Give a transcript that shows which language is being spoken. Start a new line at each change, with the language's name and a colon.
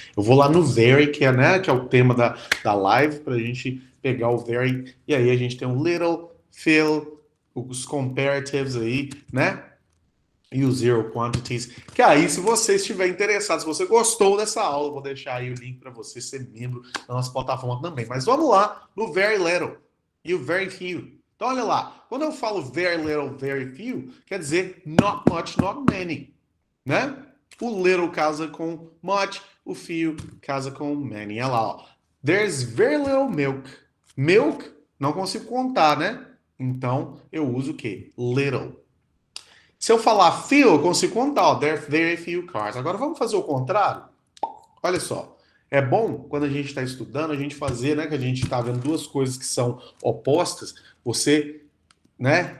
Portuguese: Eu vou lá no very, que é, né, que é o tema da live, pra gente pegar o very, e aí a gente tem um little, fill, os comparatives aí, né? E os zero quantities. Que aí, se você estiver interessado, se você gostou dessa aula, eu vou deixar aí o link para você ser membro da nossa plataforma também. Mas vamos lá no very little e o very few. Então, olha lá. Quando eu falo very little, very few, quer dizer
English: not much, not many,
Portuguese: né? O little casa com much, o few casa com many. Olha lá, ó.
English: There's very little milk.
Portuguese: Milk, não consigo contar, né? Então, eu uso o quê? Little. Se eu falar few, eu consigo contar, ó.
English: There are very few cars.
Portuguese: Agora, vamos fazer o contrário? Olha só. É bom, quando a gente está estudando, a gente fazer, né? Que a gente está vendo duas coisas que são opostas, você, né?